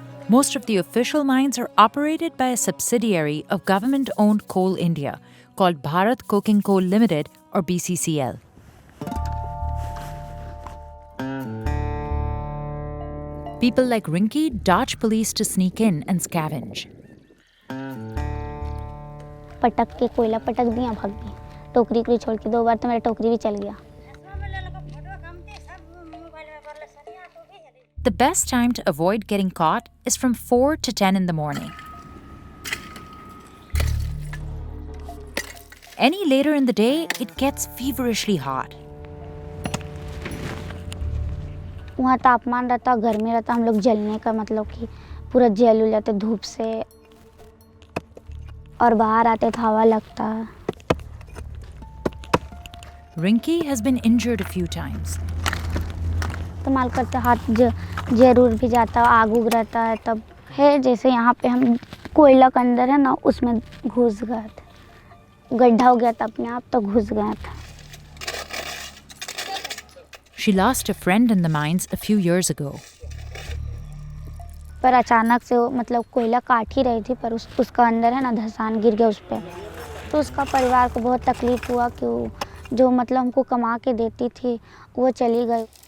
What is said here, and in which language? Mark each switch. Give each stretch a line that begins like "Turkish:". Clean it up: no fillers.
English: Most of the official mines are operated by a subsidiary of government-owned Coal India called Bharat Coking Coal Limited, or BCCL. People like Rinki dodge police to sneak in and scavenge.
Hindi: पटक के कोयला पटक दिया, भाग गई। टोकरी को छोड़ के 2 बार तो मेरा टोकरी भी चल गया।
English: The best time to avoid getting caught is from 4 to 10 in the morning. Any later in the day, it gets feverishly hot.
Hindi: वहाँ तापमान रहता, गर्मी रहता, हम लोग जलने का मतलब कि पूरा जल उल जाते धूप से, और बाहर आते तो हवा लगता।
English: Rinki has been injured a few times.
Hindi: इस्तेमाल करते हाथ जरूर भी जाता, आग उग रहता है तब है। जैसे यहाँ पे हम कोयला के अंदर है ना, उसमें घुस गया था, गड्ढा हो गया था अपने आप, तो घुस गया था।
English: She lost a friend in the mines a few years ago.
Hindi: पर अचानक से वो मतलब कोयला काट ही रही थी, पर उसका अंदर है ना धंसान गिर गया उस पर, तो उसका परिवार को बहुत तकलीफ हुआ कि जो मतलब हमको कमा के देती थी वो चली गई।